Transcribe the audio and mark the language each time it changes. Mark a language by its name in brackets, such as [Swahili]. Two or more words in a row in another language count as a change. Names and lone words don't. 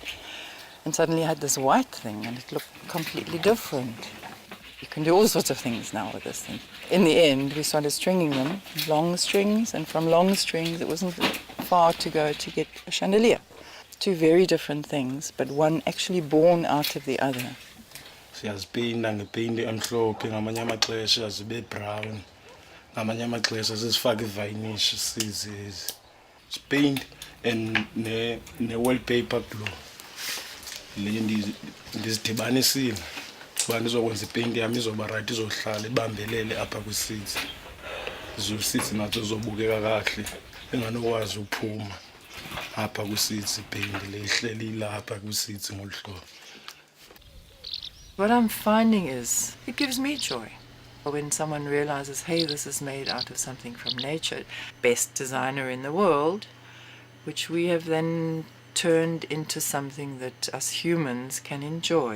[English] And suddenly I had this white thing, and it looked completely different. You can do all sorts of things now with this thing. In the end, we started stringing them, long strings, and from long strings it wasn't far to go to get a chandelier. 2 very different things, but one actually born out of the other. [Xhosa] Siyaziphinda ngephinde emhlophe ngamanye amaxesha zibe brown, ngamanye amaxesha sizifake ivinish sizezi. [English] Paint and ne wallpaper glue. [Xhosa] Le ndizidibanisile. Kuba ndizokwenza ipaint yami izoba right, izohlala ibambelele apha kwi-seats. Izo-seats nazo zobukeka kahle, enganokwazi ukuphuma apha kwi-seats ipaint le ihleli lapha kwi-seats ngolu hlobo. [English] What I'm finding is, it gives me joy. When someone realizes, hey, this is made out of something from nature, best designer in the world, which we have then turned into something that us humans can enjoy.